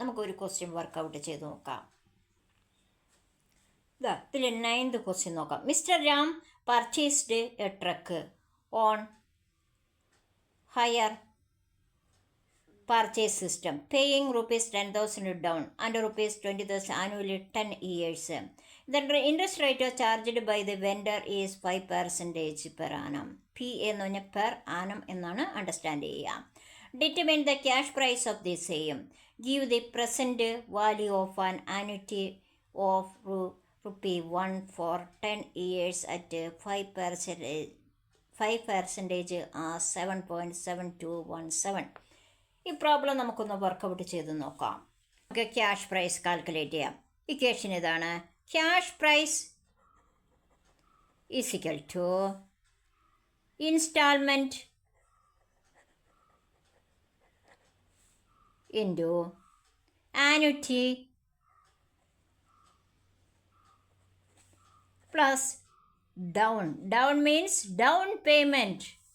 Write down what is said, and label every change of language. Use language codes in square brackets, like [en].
[ml] നമുക്കൊരു question workout ചെയ്ത് നോക്കാം. ഇതിൽ 9th ക്വസ്റ്റ്യൻ നോക്കാം. [en] Mister Ram purchased a truck on hire purchase system, paying rupees 10,000 down and rupees 20,000 annually 10 years. The interest rate charged by the vendor is 5% per annum. [ml] P എന്ന് പറഞ്ഞാൽ per annum എന്നാണ് understand ചെയ്യുക. [en] Determine the cash price of the same. Give the present value of an annuity of ₹1 for 10 years at 5% as 7.7217. [ml] ഈ problem നമുക്കൊന്ന് workout ചെയ്ത് നോക്കാം. നമുക്ക് cash prize calculate ചെയ്യാം. ഇക്വേഷൻ ഇതാണ്. [en] Cash price is equal to instalment into annuity plus down means down payment.